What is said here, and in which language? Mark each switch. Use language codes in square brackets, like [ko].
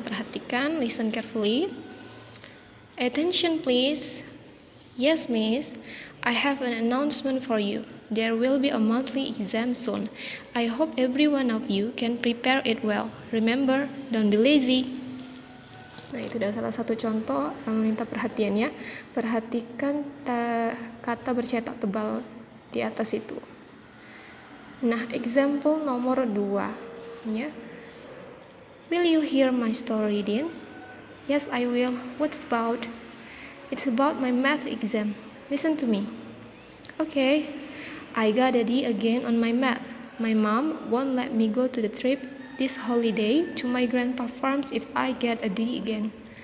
[id] Perhatikan, [en] listen carefully. Attention please. Yes, miss. I have an announcement for you. There will be a monthly exam soon. I hope every one of you can prepare it well. Remember, don't be lazy. [id] Nah, itu adalah salah satu contoh meminta perhatian ya. Perhatikan kata bercetak tebal di atas itu. Nah, example nomor 2 ya. [en] Will you hear my story, Dean? Yes, I will. What's about? It's about my math exam. Listen to me. Okay, I got a D again on my math. My mom won't let me go to the trip this holiday to my grandpa farms if I get a D again.